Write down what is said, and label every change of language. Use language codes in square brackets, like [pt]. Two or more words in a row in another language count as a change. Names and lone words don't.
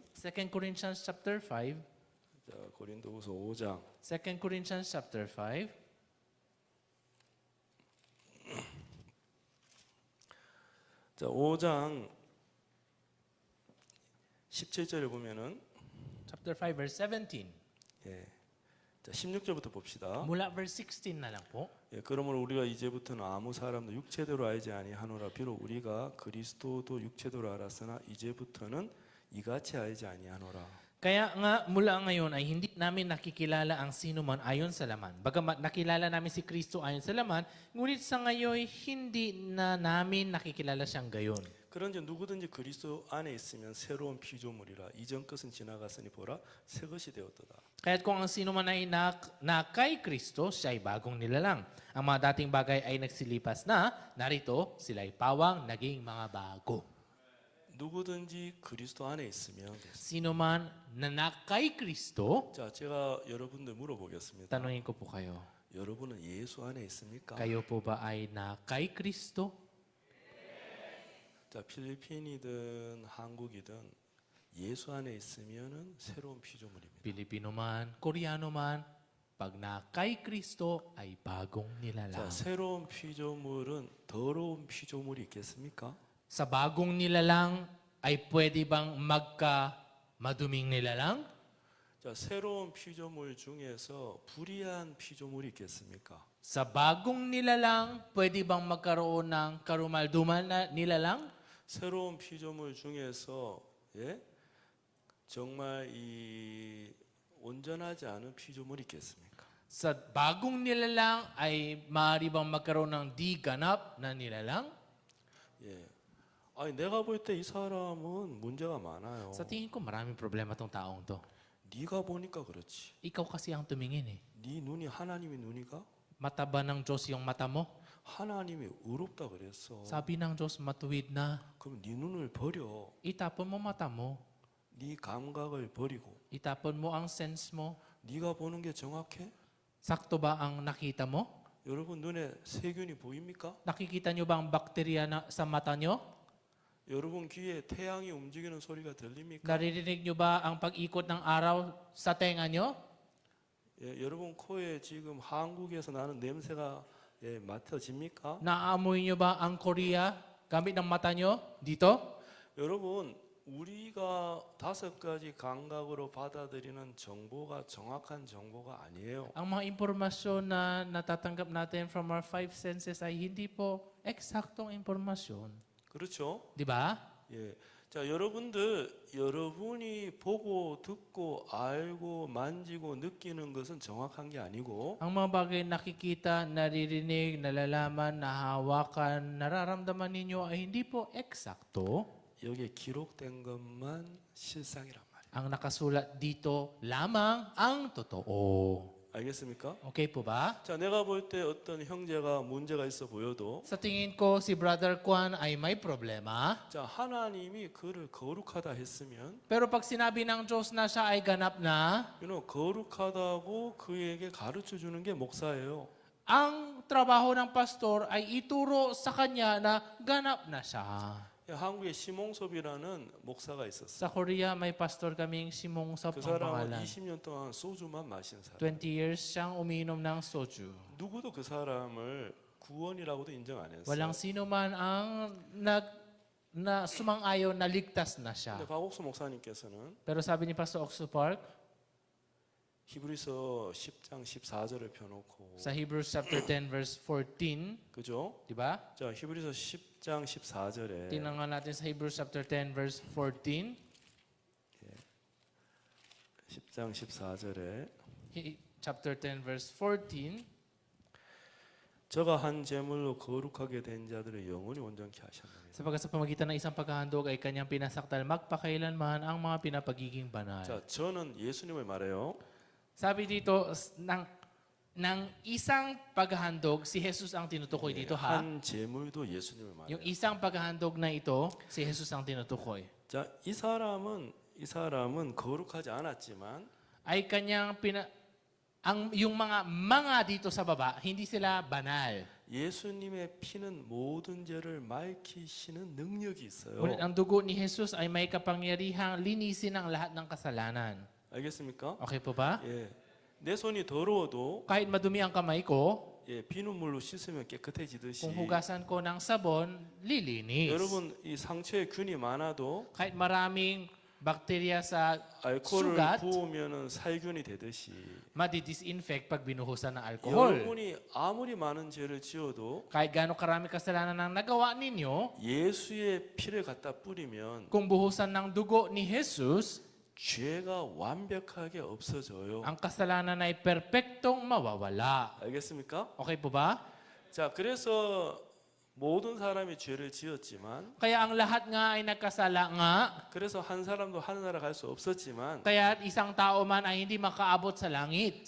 [en] 2 Corinthians chapter 5. [ko] 자, 고린도후서 5장 [en] 2 Corinthians chapter 5. [ko] 자, 5장 17절에 보면은 [en] Chapter 5 verse 17. [ko] 예. 자, 16절부터 봅시다. [tl] Mula verse 16 na lang po. [ko] 예, 그러므로 우리가 이제부터는 아무 사람도 육체대로 알지 아니하노라. 비록 우리가 그리스도도 육체대로 알았으나 이제부터는 이같이 알지 아니하노라. [tl] Kaya nga mula ngayon ay hindi namin nakikilala ang sino man ayon sa laman. Bagamat nakilala namin si Kristo ayon sa laman, ngunit sa ngayon hindi na namin nakikilala siyang gayon. [ko] 그런지 누구든지 그리스도 안에 있으면 새로운 피조물이라. 이전 것은 지나갔으니 보라 새 것이 되었도다. [tl] Kaya't kung ang sino man ay na kay Kristo, siya ay bagong nilalang. Ang mga dating bagay ay nagsilipas na, narito sila ay pawang naging mga bago. [ko] 누구든지 그리스도 안에 있으면 됐습니다. [tl] Sino man na kay Kristo, [ko] 자, 제가 여러분들 물어보겠습니다. [tl] tanungin ko po kayo, [ko] 여러분은 예수 안에 있습니까? [tl] kayo po ba ay na kay Kristo? [ko] 자, 필리핀이든 한국이든 예수 안에 있으면은 새로운 피조물입니다. [tl] Pilipino man, Koreano man, pag na kay Kristo ay bagong [ko] 자, [tl] nilalang. [ko] 새로운 피조물은 더러운 피조물이 있겠습니까? [tl] Sa bagong nilalang ay pwede bang maduming nilalang? [ko] 자, 새로운 피조물 중에서 불의한 피조물이 있겠습니까? [tl] Sa bagong nilalang, pwede bang magkaroon ng karumaldumal na nilalang? [ko] 새로운 피조물 중에서 예? 정말 이 온전하지 않은 피조물이 있겠습니까? [tl] Sa bagong nilalang ay maaari bang magkaroon ng di ganap na nilalang? [ko] 예. 아니 내가 볼 때 이 사람은 문제가 많아요. [tl] Sa tingin ko maraming problema tong taong to. [ko] 네가 보니까 그렇지. [tl] Ikaw kasi ang tumingin eh. [ko] 네 눈이 하나님의 눈이가? [tl] Mata ba ng Diyos yung mata mo? [ko] 하나님이 의롭다 그랬어. [tl] Sabi ng Diyos matuwid na. [ko] 그럼 네 눈을 버려. [tl] Itapon mo mata mo. [ko] 네 감각을 버리고 [tl] Itapon mo ang sense mo. [ko] 네가 보는 게 정확해? [tl] Sakto ba ang nakita mo? [ko] 여러분 눈에 세균이 보입니까? [tl] Nakikita nyo ba ang bakterya sa mata nyo? [ko] 여러분 귀에 태양이 움직이는 소리가 들립니까? [tl] Naririnig nyo ba ang pag-ikot ng araw sa tenga nyo? [ko] 예, 여러분 코에 지금 한국에서 나는 냄새가 예, 맡아집니까? [tl] Naaamoy nyo ba ang Korea gamit ng mata nyo dito? [ko] 여러분 우리가 5가지 감각으로 받아들이는 정보가 정확한 정보가 아니에요. [tl] Ang mga impormasyon na natatanggap natin [en] from our five senses [tl] ay hindi po eksaktong impormasyon. [ko] 그렇죠? [tl] Di ba? [ko] 예. 자, 여러분이 보고 듣고 알고 만지고 느끼는 것은 정확한 게 아니고 [tl] Ang mga bagay nakikita, naririnig, nalalaman, nahawakan, nararamdaman ninyo ay hindi po eksakto. [ko] 여기에 기록된 것만 실상이란 말이에요. [tl] Ang nakasulat dito lamang ang totoo. [ko] 알겠습니까? [tl] Okay po ba? [ko] 자, 내가 볼 때 어떤 형제가 문제가 있어 보여도 [tl] Sa tingin ko, si Brother Kwan ay may problema. [ko] 자, 하나님이 그를 거룩하다 했으면 [tl] Pero pag sinabi ng Diyos na siya ay ganap na, [ko] 거룩하다고 그에게 가르쳐 주는 게 목사예요. [tl] ang trabaho ng pastor ay ituro sa kanya na ganap na siya. [ko] 한국에 시몽섭이라는 목사가 있었어요. [tl] Sa Korea, may pastor kaming Simong Sop [ko] 그 [tl] ang [ko] 사람은 [tl] pangalan. [ko] 20년 동안 소주만 마신 사람. [tl] 20 years siyang uminom ng soju. [ko] 누구도 그 사람을 구원이라고도 인정 안 했어요. [tl] Walang sino man ang na sumang-ayon na ligtas na siya. [ko] 근데 박옥수 목사님께서는 [tl] Pero sabi ni Pastor Oxu Park, [ko] 히브리서 10장 14절을 펴놓고 [tl] sa Hebrews [en] chapter 10 verse 14, [ko] 그죠? [tl] di ba? [ko] 자, 히브리서 10장 14절에 [tl] Tingnan nga natin sa Hebrews [en] chapter 10 verse 14. [ko] 10장 14절에 [en] Chapter 10 verse 14. [ko] 저가 한 제물로 거룩하게 된 자들의 영혼이 온전케 하셨느니라. [tl] Sapagkat sa pamagitan ng isang paghahandog ay kanyang pinasaktal magpakailanman ang mga pinapagiging banal. [ko] 자, 저는 예수님을 말해요. [tl] Sabi dito ng isang paghahandog, si Jesus ang tinutukoy dito ha. [ko] 한 제물도 예수님을 말해요. [tl] Yung isang paghahandog na ito, si Jesus ang tinutukoy. [ko] 자, 이 사람은 거룩하지 않았지만 [tl] Ay kanyang yung mga dito sa baba, hindi sila banal. [ko] 예수님의 피는 모든 죄를 맑히시는 능력이 있어요. [tl] Ngunit ang dugo ni Jesus ay may kapangyarihang linisin ang lahat ng kasalanan. [ko] 알겠습니까? [tl] Okay po ba? [ko] 예. 내 손이 더러워도 [tl] Kahit madumi ang kamay ko, [ko] 예, 비눗물로 씻으면 깨끗해지듯이 [tl] kung hugasan ko ng sabon, lilinis. [ko] 여러분 이 상처에 균이 많아도 [tl] Kahit maraming bakterya sa [ko] 알코올을 [tl] sugat, [ko] 부으면 살균이 되듯이 [tl] madi-disinfect pag binuhusan ng alcohol. [ko] 여러분이 아무리 많은 죄를 지어도 [tl] Kahit gaano karami kasalanan ang nagawa ninyo, [ko] 예수의 피를 갖다 뿌리면 [tl] kung buhusan ng dugo ni Jesus, [ko] 죄가 완벽하게 없어져요. [tl] ang kasalanan ay perpektong mawawala. [ko] 알겠습니까? [tl] Okay po ba? [ko] 자, 그래서 모든 사람이 죄를 지었지만 [tl] Kaya ang lahat nga ay nagkasala nga, [ko] 그래서 한 사람도 하늘나라 갈 수 없었지만 [tl] kaya isang tao man ay hindi makaabot sa langit.